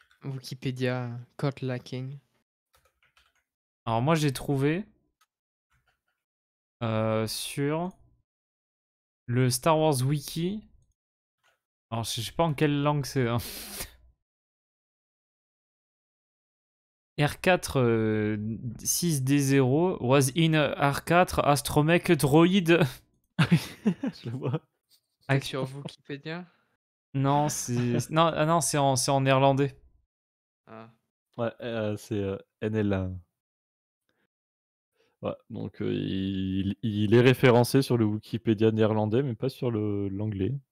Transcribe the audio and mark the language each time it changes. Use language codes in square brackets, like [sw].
[fr] Wikipédia, code lacking. Alors moi j'ai trouvé sur le Star Wars Wiki. Alors je sais pas en quelle langue c'est. Hein. [en] R4 6D0 was in R4 astromech droid. [fr] Je le vois. C'est sur Wikipédia? Non, non, c'est en néerlandais. Ah. Ouais, c'est, NL1. Ouais, donc il est référencé sur le Wikipédia néerlandais, mais pas sur l'anglais.